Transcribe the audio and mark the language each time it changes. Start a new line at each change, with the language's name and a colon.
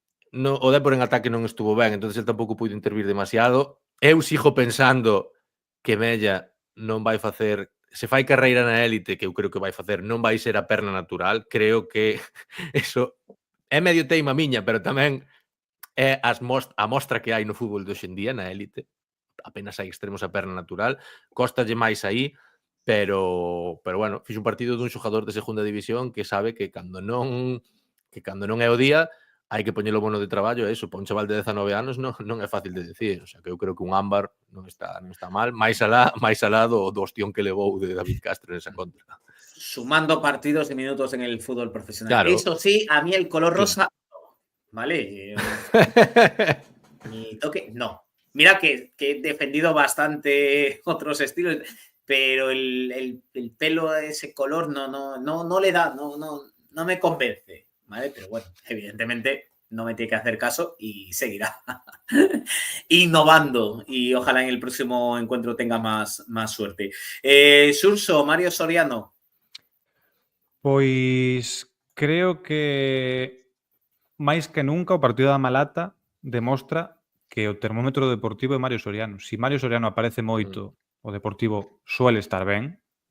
Galician: No, o Dépor en ataque non estuvo ben, entonces el tampouco puido intervir demasiado. Eu sigo pensando que Mella non vai facer, se fai carreira na élite, que eu creo que vai facer, non vai ser a perna natural. Creo que eso é medio teima miña, pero tamén é a mostra que hai no fútbol de hoxendía, na élite. Apenas hai extremos a perna natural. Cóstalle máis aí, pero bueno, fixo un partido dun xogador de segunda división que sabe que cando non é o día, hai que poñelo bono de traballo, eso, para un chaval de 19 anos non é fácil de decir, o sea, que eu creo que un ámbar non está mal, máis alá do hostión que levou de David Castro en esa contra.
Spanish: Sumando partidos y minutos en el fútbol profesional. Claro. Eso sí, a mí el color rosa, ¿vale? Mi toque, no. Mira que he defendido bastante otros estilos, pero el pelo, ese color, no le da, no me convence. ¿Vale? Pero bueno, evidentemente no me tiene que hacer caso y seguirá innovando y ojalá en el próximo encuentro tenga más suerte. Surso, Mario Soriano.
Galician: Pois creo que máis que nunca o partido da Malata demostra que o termómetro deportivo é Mario Soriano. Si Mario Soriano aparece moito, o Deportivo suele estar ben.